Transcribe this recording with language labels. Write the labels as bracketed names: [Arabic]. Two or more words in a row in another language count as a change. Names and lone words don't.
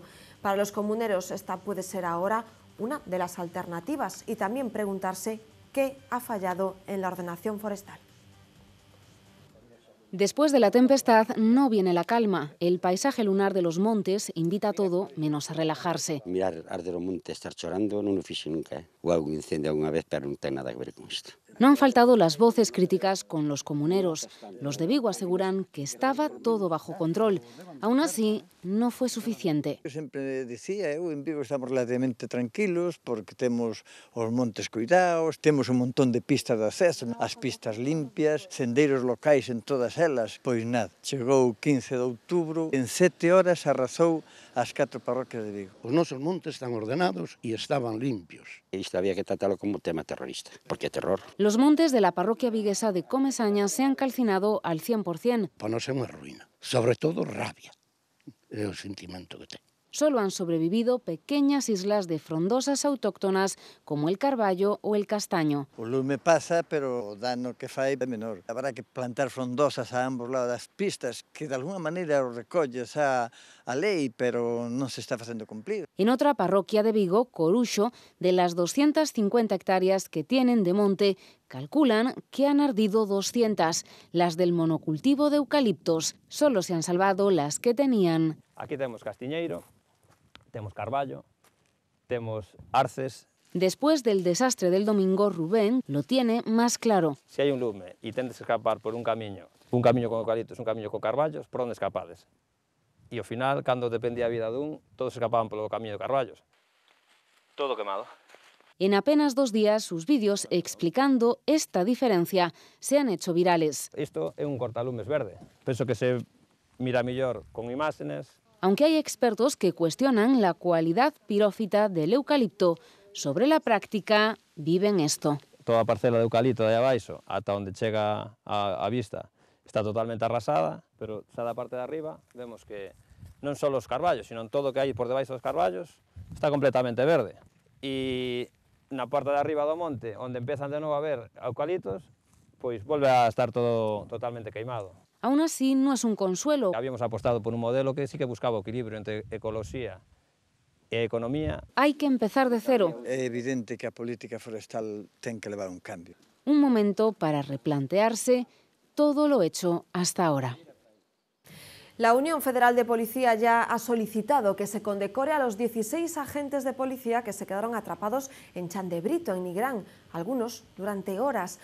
[Spanish] Para los comuneros esta puede ser ahora una de las alternativas y también preguntarse qué ha fallado en la ordenación forestal. Después de la tempestad no viene la calma. El paisaje lunar de los montes invita a todo menos a relajarse. [Galician] Mirar arder o monte, estar chorando, non o fixo nunca. O algún incendio [Spanish] alguna vez, [Galician] pero non ten nada que ver con isto. [Spanish] No han faltado las voces críticas con los comuneros. Los de Vigo aseguran que estaba todo bajo control. Aún así, no fue suficiente. [Galician] Eu sempre dicía, en Vigo estamos relativamente tranquilos porque temos os montes cuidados, temos un montón de pistas de acceso, as pistas limpias, sendeiros locais en todas elas. Pois nada, chegou o 15 de outubro, en 7 horas arrasou as 4 parroquias de Vigo. Os nosos montes están ordenados e estaban limpios. Isto había que tratarlo como tema terrorista, porque é terror. [Spanish] Los montes de la parroquia viguesa de Comesaña se han calcinado al 100%. [Galician] Para nós é unha ruína. Sobre todo rabia. É o sentimento que ten. [Spanish] Solo han sobrevivido pequeñas islas de frondosas autóctonas como el carballo o el castaño. [Galician] O lume pasa, pero o dano que fai é menor. Habrá que plantar frondosas a ambos lados das pistas, que de alguna maneira o recolles a lei, pero non se está facendo cumplir. [Spanish] En otra parroquia de Vigo, Coruxo, de las 250 hectáreas que tienen de monte, Calculan que han ardido 200, las del monocultivo de eucaliptos. Solo se han salvado las que tenían. [Galician] Aquí temos castiñeiro, temos carballo, temos arces. [Spanish] Después del desastre del domingo, Rubén lo tiene más claro. [Galician] Se hai un lume e tendes que escapar por un camiño con eucaliptos, un camiño con carballos, por onde escapades? E ao final, cando dependía a vida dun, todos escapaban polo camiño de carballos. [Spanish] Todo quemado. En apenas 2 días, sus vídeos explicando esta diferencia se han hecho virales. [Galician] Isto é un cortalumes verde. Penso que se mira mellor con imágenes. [Spanish] Aunque hay expertos que cuestionan la cualidad pirófita del eucalipto, sobre la práctica viven esto. [Galician] Toda a parcela de eucalipto de aí abaixo, ata onde chega a vista, está totalmente arrasada, pero xa da parte de arriba vemos que non só os carballos, sino todo o que hai por debaixo dos carballos está completamente verde. E na parte de arriba do monte, onde empezan de novo a ver eucaliptos, pois volve a estar todo totalmente queimado. [Spanish] Aún así, no es un consuelo. Habíamos apostado por un modelo que sí que buscaba [Galician] o equilibrio entre ecoloxía e economía. [Spanish] Hay que empezar de cero. [Galician] É evidente que a política forestal ten que levar un cambio. [Spanish] Un momento para replantearse todo lo hecho hasta ahora. La Unión Federal de Policía ya ha solicitado que se condecore a los 16 agentes de policía que se quedaron atrapados en Chandebrito, en Nigrán, algunos durante horas.